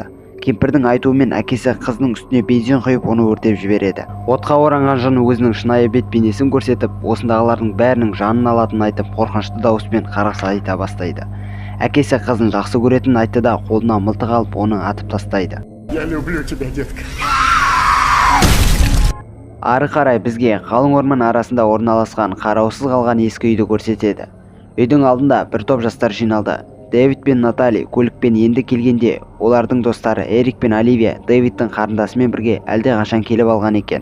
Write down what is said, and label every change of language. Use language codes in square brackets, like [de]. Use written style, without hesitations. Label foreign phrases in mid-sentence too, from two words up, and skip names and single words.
[kk] Кемпірдің айтуымен әкесі қыздың үстіне бензин құйып, оны өртеп жібереді. Отқа оранған жын өзінің шынайы бет бейнесін көрсетіп, осындағылардың бәрінің жанын алатынын айтып, қорқынышты дауыспен қарғыс айта бастайды. Әкесі қызын жақсы көретінін айтты да, қолына мылтық алып, оны атып тастайды. [ru] Я люблю тебя, детка. [kk] Ары қарай бізге қалың орман арасында орналасқан қараусыз қалған ескі үйді көрсетеді. Үйдің алдында бір топ жастар жиналды. Дэвид пен Натали көлікпен енді келгенде, олардың достары Эрик пен Оливия Дэвидтің қарындасымен бірге әлде қашан келіп алған екен.